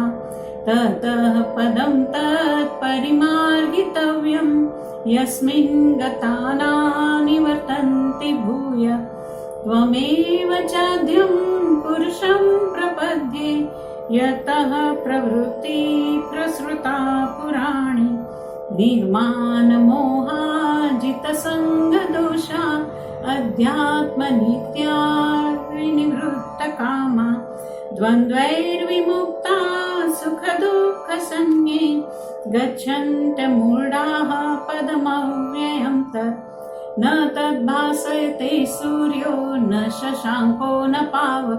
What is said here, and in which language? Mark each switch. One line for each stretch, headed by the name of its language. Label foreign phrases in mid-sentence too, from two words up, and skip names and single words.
Sanskrit: તતઃ પદં તત્પરિમાર્ગિતવ્યં, યસ્મિन् ગતા નિવર્તન્તિ ભૂય. ત્વમેવ ચાદ્યં પુરુષં પ્રપદ્યે, યતઃ પ્રવૃત્તિ પ્રસૃતા પુરાણી. निर्मानमोहाजितसङ्गदोषा, अध्यात्मनित्या विनिवृत्तकामा. द्वन्द्वैर्विमुक्ता सुखदुःखसंज्ञे गच्छन्तमूढाः पदमव्ययं तत् न तद्भासयते सूर्यो न शशाङ्को न पावक